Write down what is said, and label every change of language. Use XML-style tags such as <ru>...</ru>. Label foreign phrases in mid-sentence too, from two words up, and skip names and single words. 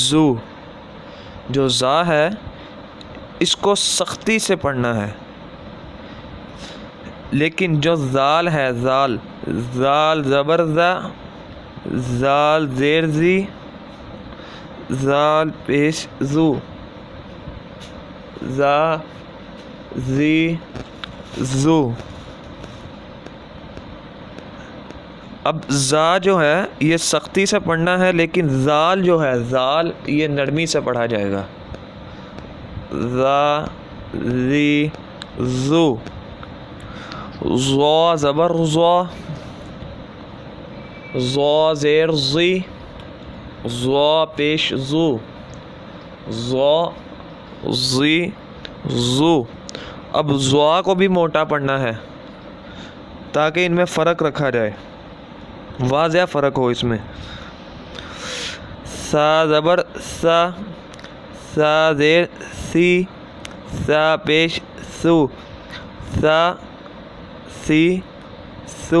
<ur>جو زا ہے اس کو سختی سے پڑھنا ہے، لیکن جو زال ہے، زال زبر زا، زال زیر زی، زال پیش زو، زا زی زو۔ اب زا جو ہے یہ سختی سے پڑھنا ہے، لیکن زال جو ہے، زال یہ نرمی سے پڑھا جائے گا۔ زا زی زو، زو زبر زو، زو زیر زی، زو پیش زو، زو زی زو۔ اب زوا کو بھی موٹا پڑھنا ہے تاکہ ان میں فرق رکھا جائے، واضح فرق ہو اس میں۔ سا زبر سا، سا زیر سی، سا پیش سو، سا سی سو۔</ur>